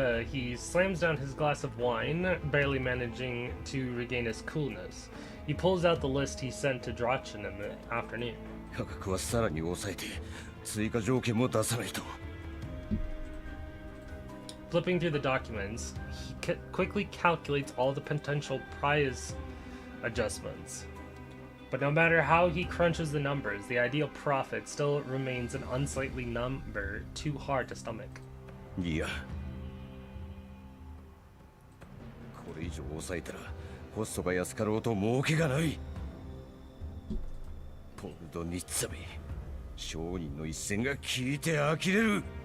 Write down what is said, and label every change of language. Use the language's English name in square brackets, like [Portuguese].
[English] He slams down his glass of wine, barely managing to regain his coolness. He pulls out the list he sent to Drachen in the afternoon. [Japanese] 価格はさらに抑えて追加条件も出さないと。 [English] Flipping through the documents, he quickly calculates all the potential prize adjustments. But no matter how he crunches the numbers, the ideal profit still remains an unsightly number too hard to stomach. [Japanese] いや、これ以上抑えたらコストが安かろうと儲けがない。ポルドニッツァめ、商人の一戦が効いて呆れる。